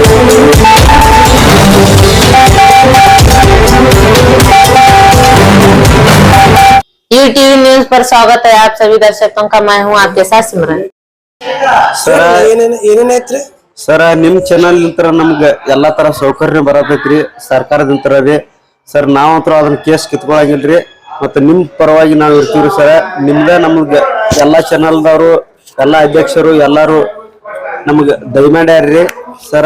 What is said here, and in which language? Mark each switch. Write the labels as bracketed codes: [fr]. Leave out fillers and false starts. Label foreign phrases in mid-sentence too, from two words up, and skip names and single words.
[hi] टीवी न्यूज पर स्वागत है आप सभी दर्शकों का। मैं हूं आपके साथ सिमरन। [kn] ಸರ್ ನಿಮ್ ಚಾನಲ್ ನಿಂತರ ನಮ್ಗೆ ಎಲ್ಲಾ ತರ ಸೌಕರ್ಯ ಬರತೈತ್ರಿ ಸರ್ಕಾರದಿಂತರ ರೀ ಸರ್. ನಾವಂತ್ರ ಅದನ್ನ ಕೇಸ್ ಕಿತ್ಕೊಳಂಗಿಲ್ರಿ. ಮತ್ತೆ ನಿಮ್ ಪರವಾಗಿ ನಾವ್ ಇರ್ತೀವ್ರಿ ಸರ್. ನಿಮ್ದ ನಮ್ಗೆ ಎಲ್ಲಾ ಚಾನಲ್ದವರು ಎಲ್ಲಾ ಅಧ್ಯಕ್ಷರು ಎಲ್ಲಾರು ನಮ್ಗೆ ದಯಮಾಡ್ಯಾರ್ರಿ ಸರ.